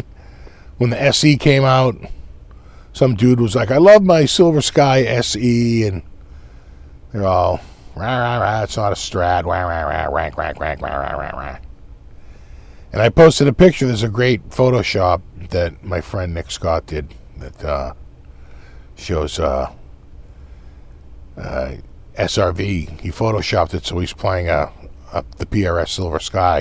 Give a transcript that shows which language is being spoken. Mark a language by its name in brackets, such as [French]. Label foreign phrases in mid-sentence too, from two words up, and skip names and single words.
[English] When the SE came out, some dude was like, I love my Silver Sky SE, and they're all rah rah rah, it's not a Strat, rah rah rah, rank rank rank rah rah rah rah. And I posted a picture. There's a great Photoshop that my friend Nick Scott did that shows SRV. He photoshopped it so he's playing the PRS Silver Sky.